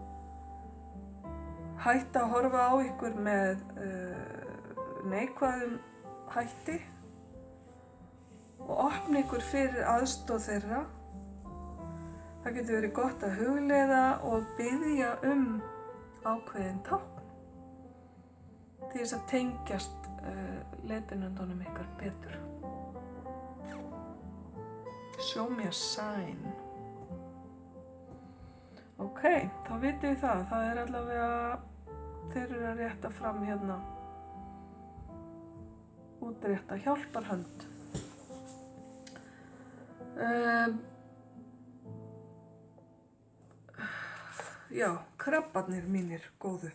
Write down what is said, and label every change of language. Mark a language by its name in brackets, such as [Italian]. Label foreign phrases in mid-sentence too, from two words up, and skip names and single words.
[Icelandic] Hætta að horfa á ykkur með neikvæðum hætti og opna ykkur fyrir aðstoð þeirra. Það getur verið gott að hugleiða og biðja ákveðin tákn til þess að tengjast leiðbeinendunum ykkar betur. [English] Show me a sign. [Icelandic] Ok, þá vitið þið það. Það er allavega, þeir eru að rétta fram hérna, útrétta hjálparhönd. Já, krabbarnir mínir góðu.